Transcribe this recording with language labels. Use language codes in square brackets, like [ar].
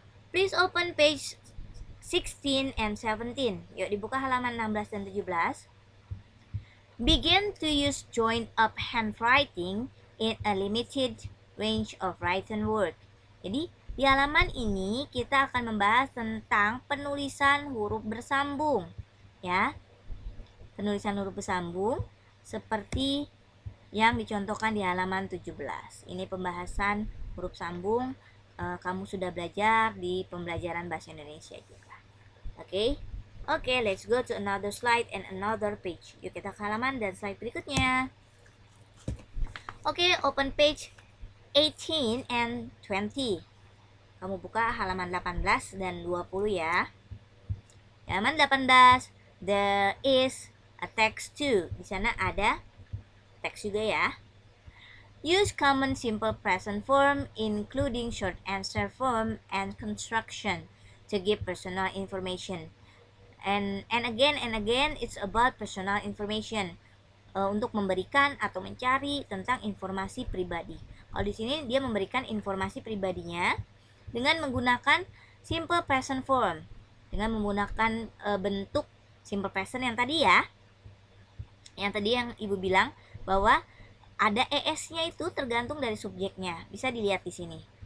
[en] Please open page 16 and 17. [id] Yuk dibuka halaman 16 dan 17. [en] Begin to use joined up handwriting in a limited range of written work. [id] Jadi di halaman ini kita akan membahas tentang penulisan huruf bersambung, ya. Penulisan huruf bersambung seperti yang dicontohkan di halaman 17. Ini pembahasan huruf sambung, kamu sudah belajar di pembelajaran bahasa Indonesia juga. Oke. [en] Oke, let's go to another slide and another page. [id] Yuk kita ke halaman dan slide berikutnya. Oke, [en] open page 18 and 20. [id] Kamu buka halaman 18 dan 20 ya. Halaman 18, [en] there is a text too. [id] Di sana ada teks juga ya. [en] Use common simple present form including short answer form and construction to give personal information. And again it's about personal information. [id] Untuk memberikan atau mencari tentang informasi pribadi. Kalau di sini dia memberikan informasi pribadinya dengan menggunakan simple present form, dengan menggunakan bentuk simple present yang tadi ya. Yang tadi yang Ibu bilang bahwa ada es-nya itu tergantung dari subjeknya. Bisa dilihat di sini.